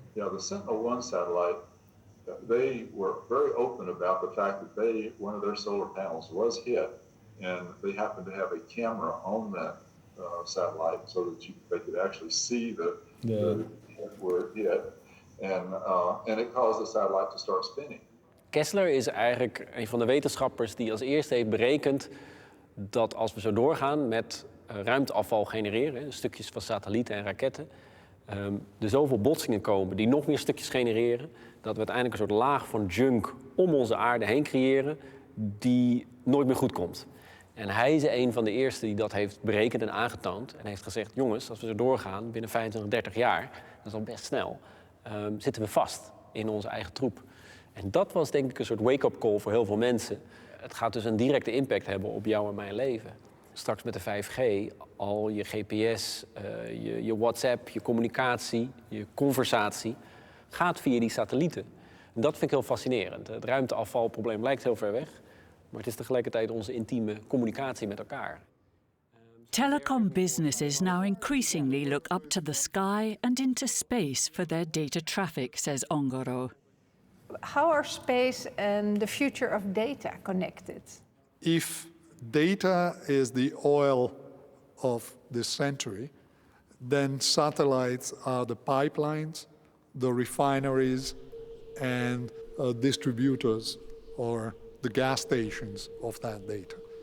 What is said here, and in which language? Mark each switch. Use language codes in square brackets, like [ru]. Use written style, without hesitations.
[en] Yeah, the Sentinel-1 satellite, they were very open about the fact that one of their solar panels was hit, and they happened to have a camera on that satellite so that they could actually see where it hit, and it caused the satellite to start spinning. [nl] Kessler is eigenlijk een van de wetenschappers die als eerste heeft berekend dat als we zo doorgaan met ruimteafval genereren, stukjes van satellieten en raketten, er zoveel botsingen komen die nog meer stukjes genereren, dat we uiteindelijk een soort laag van junk om onze aarde heen creëren die nooit meer goed komt. En hij is een van de eerste die dat heeft berekend en aangetoond en heeft gezegd, jongens, als we zo doorgaan binnen 25, 30 jaar, dat is al best snel, zitten we vast in onze eigen troep. En dat was denk ik een soort wake-up call voor heel veel mensen. Het gaat dus een directe impact hebben op jou en mijn leven. Straks met de 5G, al je GPS, je WhatsApp, je communicatie, je conversatie, gaat via die satellieten. En dat vind ik heel fascinerend. Het ruimteafvalprobleem lijkt heel ver weg, maar het is tegelijkertijd onze intieme communicatie met elkaar. [en] Telecom businesses now increasingly look up to the sky and into space for their data traffic, says Ongoro. How are space and the future of data connected? If data is the oil of this century, then satellites are the pipelines, the refineries, and distributors or the gas stations of that data.